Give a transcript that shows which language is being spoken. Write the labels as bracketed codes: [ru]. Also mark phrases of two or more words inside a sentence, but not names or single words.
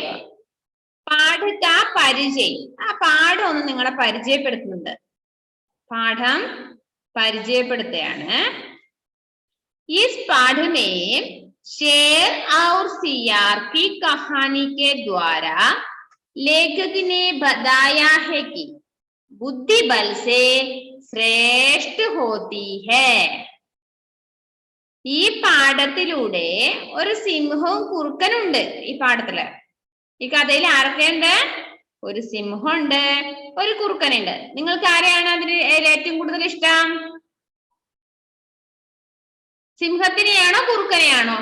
[ml] പാഠക പരിചയം. ആ പാഠം ഒന്ന് നിങ്ങളെ പരിചയപ്പെടുത്തുന്നുണ്ട്. പാഠം പരിചയപ്പെടുത്തുകയാണ്. [hi] इस पाठ में शेर और सियार की कहानी के द्वारा लेखक ने बताया है कि बुद्धि बल से श्रेष्ठ होती है. [ml] ഈ പാഠത്തിലൂടെ ഒരു സിംഹവും കുറുക്കനുണ്ട്. ഈ പാഠത്തില്, ഈ കഥയിൽ ആരൊക്കെയുണ്ട്? ഒരു സിംഹമുണ്ട്, ഒരു കുറുക്കനുണ്ട്. നിങ്ങൾക്ക് ആരെയാണ് അതിന് ഏറ്റവും കൂടുതൽ ഇഷ്ടം? സിംഹത്തിനെയാണോ കുറുക്കനെയാണോ?